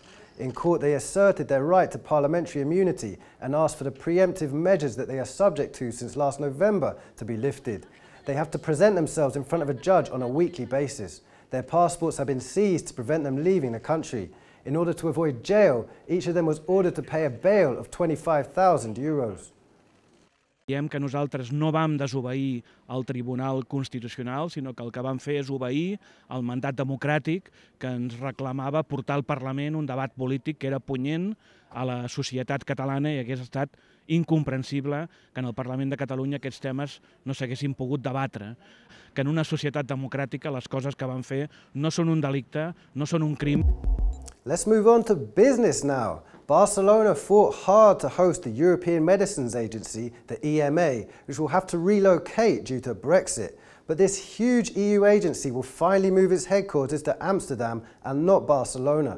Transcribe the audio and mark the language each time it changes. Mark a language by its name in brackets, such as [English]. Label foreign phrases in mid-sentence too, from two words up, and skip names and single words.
[English] In court, they asserted their right to parliamentary immunity and asked for the preemptive measures that they are subject to since last November to be lifted. They have to present themselves in front of a judge on a weekly basis. Their passports have been seized to prevent them leaving the country. In order to avoid jail, each of them was ordered to pay a bail of 25,000 euros. [Catalan] Diem que nosaltres no vam desobeir el Tribunal Constitucional, sinó que el que vam fer és obeir el mandat democràtic que ens reclamava portar al Parlament un debat polític que era punyent a la societat catalana i hagués estat incomprensible que en el Parlament de Catalunya aquests temes no s'haguessin pogut debatre. Que en una societat democràtica les coses que van fer no són un delicte, no són un crim. [English] Let's move on to business now. Barcelona fought hard to host the European Medicines Agency, the EMA, which will have to relocate due to Brexit. But this huge EU agency will finally move its headquarters to Amsterdam and not Barcelona.